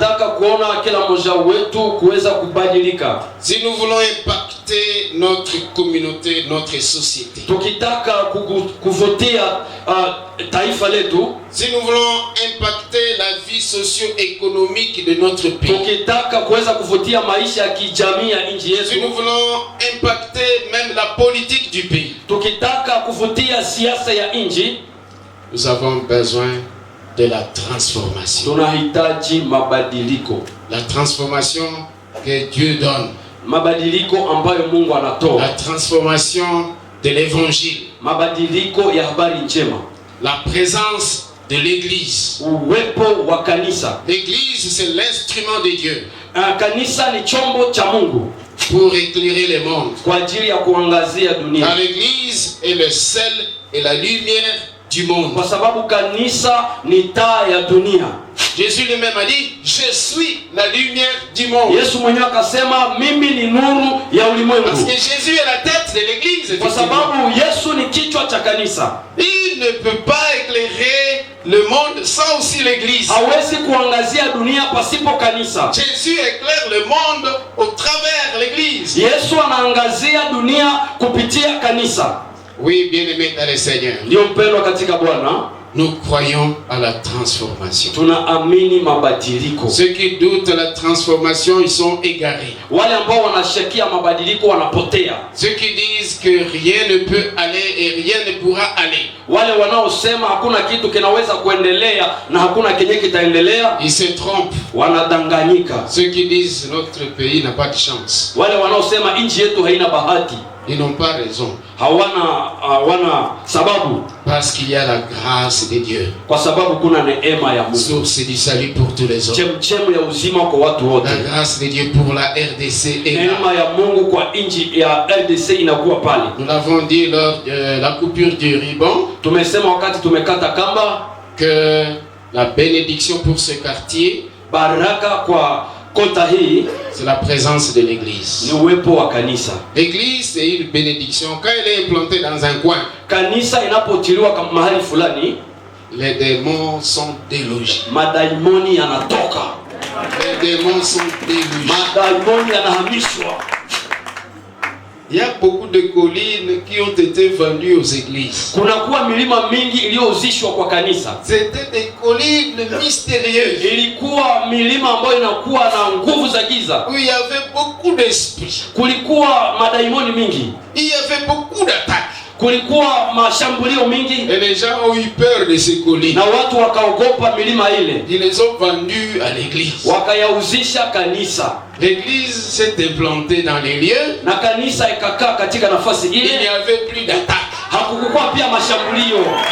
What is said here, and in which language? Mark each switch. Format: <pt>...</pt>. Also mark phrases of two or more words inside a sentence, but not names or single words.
<fr>Si nous voulons impacter notre communauté, notre société, si nous voulons impacter la vie socio-économique de notre pays, si nous voulons impacter même la politique du pays, nous avons besoin de la transformation. La transformation que Dieu donne. La transformation de l'évangile.</fr> <sw>Mabadiliko ya habari njema.</sw> <fr>La présence de l'église.</fr> <sw>Uwepo wa kanisa.</sw> <fr>L'église, c'est l'instrument de Dieu.</fr> <sw>Kanisa ni chombo cha Mungu.</sw> <fr>Pour éclairer le monde.</fr> <sw>Kwa ajili ya kuangazia dunia.</sw> <fr>Car l'église est le sel et la lumière du monde.</fr> <sw>Kwa sababu kanisa ni taa ya dunia.</sw> <fr>Jésus lui-même a dit, je suis la lumière du monde.</fr> <sw>Yesu mwenyewe akasema mimi ni nuru ya ulimwengu.</sw> <fr>Parce que Jésus est la tête de l'église.</fr> <sw>Kwa sababu Yesu ni kichwa cha kanisa.</sw> <fr>Il ne peut pas éclairer le monde sans aussi l'église.</fr> <sw>Hawezi kuangazia dunia pasipo kanisa.</sw> <fr>Jésus éclaire le monde au travers l'église.</fr> <sw>Yesu anaangazia dunia kupitia kanisa.</sw> <fr>Oui, bien-aimés dans le Seigneur.</fr> <sw>Ndio mpendwa katika Bwana.</sw> <fr>Nous croyons à la transformation.</fr> <sw>Tunaamini mabadiliko.</sw> <fr>Ceux qui doutent de la transformation, ils sont égarés.</fr> <sw>Wale ambao wanashakia mabadiliko wanapotea.</sw> <fr>Ceux qui disent que rien ne peut aller et rien ne pourra aller.</fr> <sw>Wale wanaosema hakuna kitu kinaweza kuendelea na hakuna kenye kitaendelea,</sw> <fr>ils se trompent.</fr> <sw>Wanadanganyika.</sw> <fr>Ceux qui disent notre pays n'a pas de chance.</fr> <sw>Wale wanaosema nchi yetu haina bahati,</sw> <fr>ils n'ont pas raison.</fr> <sw>Hawana sababu.</sw> <fr>Parce qu'il y a la grâce de Dieu.</fr> <sw>Kwa sababu kuna neema ya Mungu.</sw> <fr>Source du salut pour tous les hommes.</fr> <sw>Chemchemu ya uzima kwa watu wote.</sw> <fr>La grâce de Dieu pour la RDC est là.</fr> <sw>Neema ya Mungu kwa nchi ya RDC inakuwa pale.</sw> <fr>Nous l'avons dit lors de la coupure du ruban.</fr> <sw>Tumesema wakati tumekata kamba</sw> <fr>que la bénédiction pour ce quartier,</fr> <sw>baraka kwa kota hii,</sw> <fr>c'est la présence de l'église.</fr> <sw>Ni uwepo wa kanisa.</sw> <fr>L'église c'est une bénédiction. Quand elle est implantée dans un coin,</fr> <sw>kanisa inapotiliwa mahali fulani,</sw> <fr>les démons sont délogés.</fr> <sw>Madaimoni yanatoka.</sw> <fr>Les démons sont délogés.</fr> <sw>Madaimoni yanahamishwa.</sw> <fr>Il y a beaucoup de collines qui ont été vendues aux églises.</fr> <sw>Kunakuwa milima mingi iliyouzishwa kwa kanisa.</sw> <fr>C'était des collines mystérieuses.</fr> <sw>Ilikuwa milima ambayo inakuwa na nguvu za giza.</sw> <fr>Où il y avait beaucoup d'esprits.</fr> <sw>Kulikuwa madaimoni mingi.</sw> <fr>Il y avait beaucoup d'attaques.</fr> <sw>Kulikuwa mashambulio mingi.</sw> <fr>Et les gens ont eu peur de ces collines.</fr> <sw>Na watu wakaogopa milima ile.</sw> <fr>Ils les ont vendus à l'église.</fr> <sw>Wakayauzisha kanisa.</sw> <fr>L'église s'est implantée dans les lieux.</fr> <sw>Na kanisa ikakaa katika nafasi ile.</sw> <fr>Il n'y avait plus d'attaques.</fr> <sw>Hakukuwa pia mashambulio.</sw>